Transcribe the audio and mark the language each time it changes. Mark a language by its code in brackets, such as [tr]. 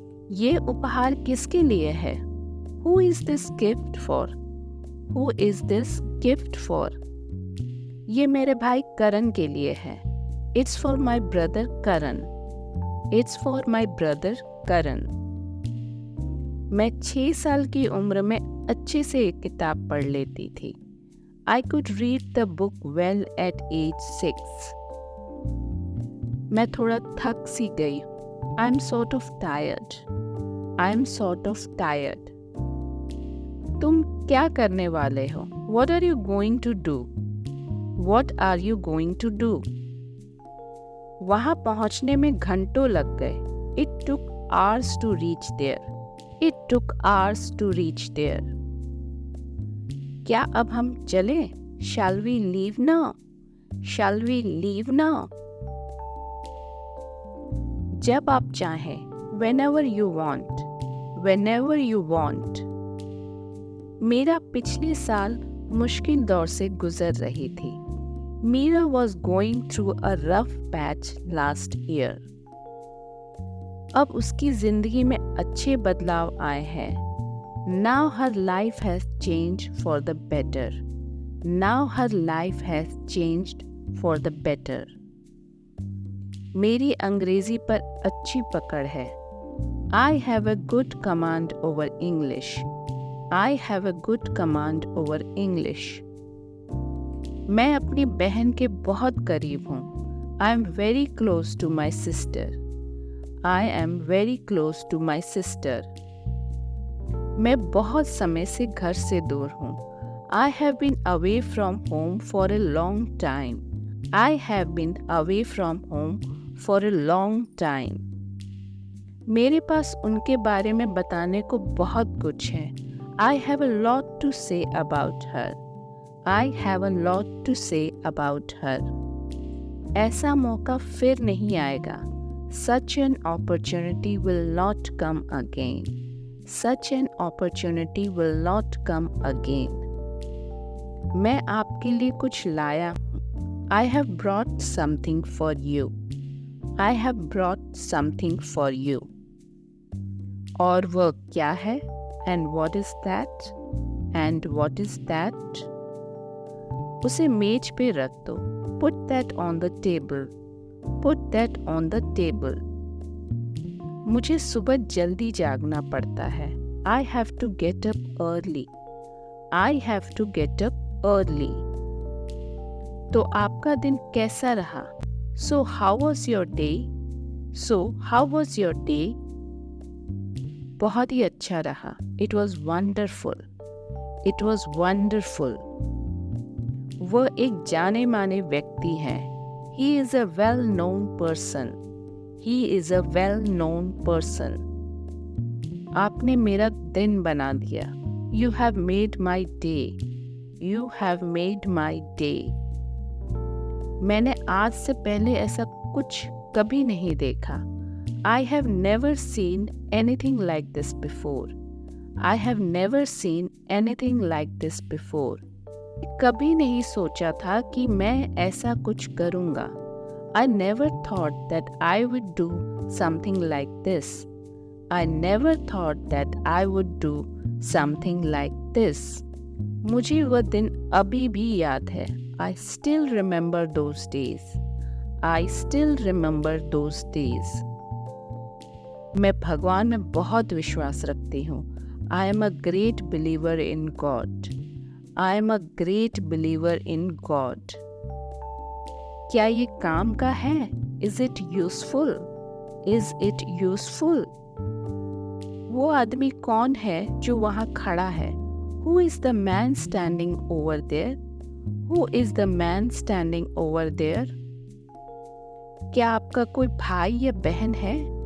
[hi] ये उपहार किसके लिए है? [en] Who is this gift for? Who is this gift for? [hi] ये मेरे भाई करण के लिए है. [en] It's for my brother Karan. It's for my brother Karan. [hi] मैं 6 साल की उम्र में अच्छे से एक किताब पढ़ लेती थी. [en] I could read the book well at age 6. [hi] मैं थोड़ा थक सी गई. [en] I'm sort of tired. I'm sort of tired. [hi] तुम क्या करने वाले हो? [en] What are you going to do? What are you going to do? [hi] वहाँ पहुँचने में घंटों लग गए. [en] It took hours to reach there. It took hours to reach there. [hi] क्या अब हम चलें? [en] Shall we leave now? Shall we leave now? [hi] जब आप चाहें. [en] Whenever you want. Whenever you want. [hi] मेरा पिछले साल मुश्किल दौर से गुजर रही थी. [en] Meera was going through a rough patch last year. [hi] अब उसकी जिंदगी में अच्छे बदलाव आए हैं. [en] Now her life has changed for the better. Now her life has changed for the better. [hi] मेरी अंग्रेजी पर अच्छी पकड़ है. [en] I have a good command over English. I have a good command over English. [hi] मैं अपनी बहन के बहुत करीब हूँ. [en] I am very close to my sister. I am very close to my sister. [hi] मैं बहुत समय से घर से दूर हूँ. [en] I have been away from home for a long time. I have been away from home for a long time. [hi] मेरे पास उनके बारे में बताने को बहुत कुछ है. [en] I have a lot to say about her. I have a lot to say about her. [hi] ऐसा मौका फिर नहीं आएगा. [en] Such an opportunity will not come again. Such an opportunity will not come again. [hi] मैं आपके लिए कुछ लाया हूँ। [en] I have brought something for you. I have brought something for you. [hi] और वह क्या है? [en] And what is that? And what is that? [hi] उसे मेज पे रख दो. [en] Put that on the table. Put that on the table. [hi] मुझे सुबह जल्दी जागना पड़ता है. [en] I have to get up early. I have to get up early. [hi] तो आपका दिन कैसा रहा? [en] So how was your day? So how was your day? [hi] बहुत ही अच्छा रहा. [en] It was wonderful. It was wonderful. [hi] वह एक जाने माने व्यक्ति है. [en] He is a well-known person. He is a well-known person. [hi] आपने मेरा दिन बना दिया. [en] You have made my day. You have made my day. [hi] मैंने आज से पहले ऐसा कुछ कभी नहीं देखा. [en] I have never seen anything like this before. I have never seen anything like this before. [hi] कभी नहीं सोचा था कि मैं ऐसा कुछ करूँगा. [en] I never thought that I would do something like this. I never thought that I would do something like this. [hi] मुझे वह दिन अभी भी याद है. [en] I still remember those days. I still remember those days. [hi] मैं भगवान में बहुत विश्वास रखती हूँ. [en] I am a great believer in God. I am a great believer in God. [hi] क्या ये काम का है? [en] Is it useful? Is it useful? [hi] वो आदमी कौन है जो वहाँ खड़ा है? [en] Who is the man standing over there? Who is the man standing over there? [hi] क्या आपका कोई भाई या बहन है?